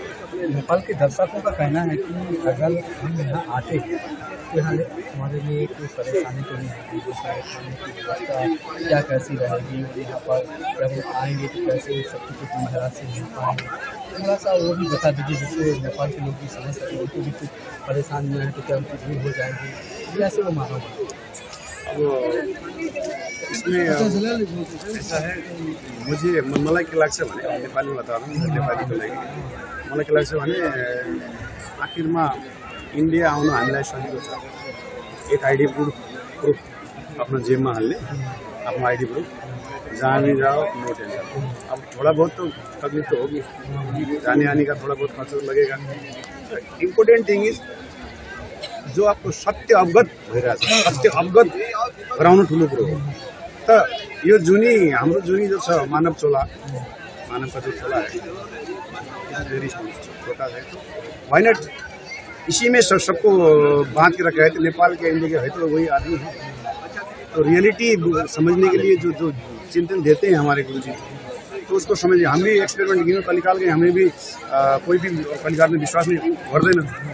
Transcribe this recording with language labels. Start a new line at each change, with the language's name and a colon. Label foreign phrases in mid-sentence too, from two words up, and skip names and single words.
Hindi: नेपाल के दर्शकों का कहना है कि अगर हम यहाँ आते हैं तो यहाँ हमारे लिए कोई परेशानी तो नहीं होगी, जैसे खाने की व्यवस्था क्या कैसी रहेगी, यहाँ पर जब हम आएंगे तो कैसे सत्यव्रत महाराज से मिल पाएंगे, थोड़ा सा वो भी बता दीजिए, जिससे नेपाल के लोग भी समझ सकें, उनको भी कुछ परेशानियाँ हैं तो क्या उनकी दूर हो जाएंगी, ऐसे वो मानो। इसमें ऐसा है, मुझे
Nepali: मलाई के लाग्छ भने,
Hindi: नेपाली में बता रहा हूँ,
Nepali: नेपाली को लागि मलाई के लाग्छ भने आखिरमा इन्डिया आउनु हामीलाई सजिलो छ।
Hindi: एक
English: ID proof
Hindi: अपना जेब में
Nepali: हाल्ने, आफ्नो
English: ID proof,
Hindi: जहाँ भी जाओ
English: no tension.
Hindi: अब थोड़ा बहुत तो तकलीफ तो होगी, जाने आने का थोड़ा बहुत खर्च लगेगा।
English: important thing is
Hindi: जो आपको
Nepali: सत्य अवगत भइरहेछ, सत्य अवगत गराउनु ठुलो कुरो हो। त यो जुनी हाम्रो जुनी जो छ मानव चोला,
Hindi: मानव का जो चोला है वेरी छोटा है,
English: why not
Hindi: इसी में सबको बांध के रखा है। तो नेपाल के इंडिया के है तो वही आदमी है। तो रियलिटी समझने के लिए जो चिंतन देते हैं हमारे गुरु जी, तो उसको समझिए। हम भी एक्सपेरिमेंट किए कलिकाल के, हमें भी कोई भी कलिकाल में विश्वास नहीं भर देना।